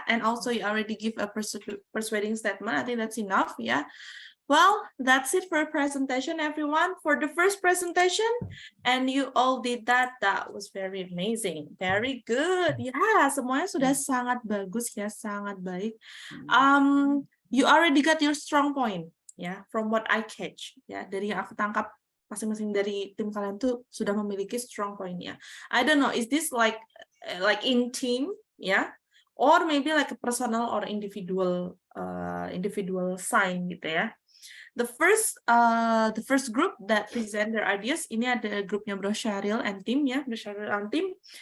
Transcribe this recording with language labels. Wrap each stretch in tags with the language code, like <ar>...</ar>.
<en>And also you already give a persuading statement. I think that's enough ya. Well, that's it for presentation, everyone. For the first presentation, and you all did that. That was very amazing. Very good.</en> <id>Ya, semuanya sudah sangat bagus ya, sangat baik.</id> <en>You already got your strong point ya, from what I catch ya.</en> <id>Dari yang aku tangkap, masing-masing dari tim kalian tuh sudah memiliki strong point-nya.</id> <en>I don't know, is this like in team ya, or maybe like a personal or individual sign gitu ya. The first group that present their ideas,</en> <id>ini ada grupnya</id> <en>Bro Syahril and team ya, Bro Syahril and team.</en>